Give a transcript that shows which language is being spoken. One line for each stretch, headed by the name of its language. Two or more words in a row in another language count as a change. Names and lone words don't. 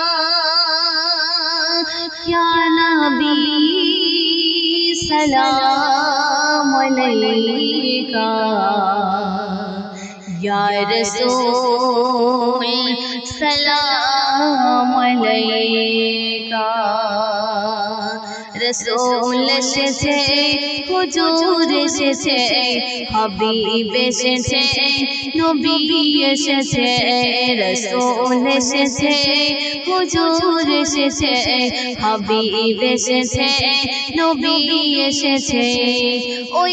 Arabic: یا نبی سلام علیکہ یا رسول سلام علیکہ رسول
Bangla: এসেছে হুজুর এসেছে হাবিব এসেছে নবী এসেছে রাসূল এসেছে হুজুর এসেছে হাবিব এসেছে নবী এসেছে ওই